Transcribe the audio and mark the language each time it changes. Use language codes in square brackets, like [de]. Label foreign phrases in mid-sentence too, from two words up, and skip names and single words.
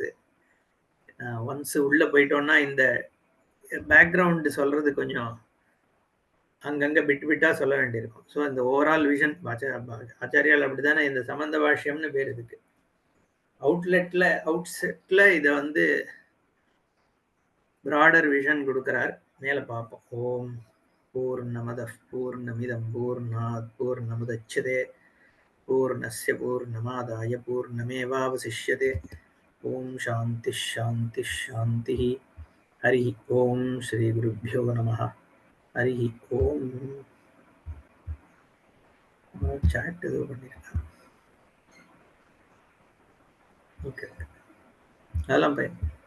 [ta] ஒன்ஸ் உள்ள போயிட்டோம்னா இந்த பேக்ரவுண்ட் சொல்றது கொஞ்சம் அங்கங்க விட்டு விட்டா சொல்ல வேண்டியிருக்கும். ஸோ இந்த [en] overall vision [ta] ஆச்சாரியால் அப்படித்தானே இந்த சம்பந்த பாஷ்யம்னு பேர் இதுக்கு. அவுட்செட்ல இதை வந்து [en] broader vision [ta] கொடுக்கிறார். மேல பார்ப்போம். [sa] ओं पूर्णमदः पूर्णमिदं पूर्णात् पूर्णमुदच्यते पूर्णस्य पूर्णमादाय पूर्णमेवावशिष्यते. ओं शान्तिः शान्तिः शान्तिः. हरि ओं श्री गुरुभ्यो नमः. हरि ओं. [ta] சாட் ஏதோ பண்ணிருக்கேன். ஓகே, அதெல்லாம் பையன்.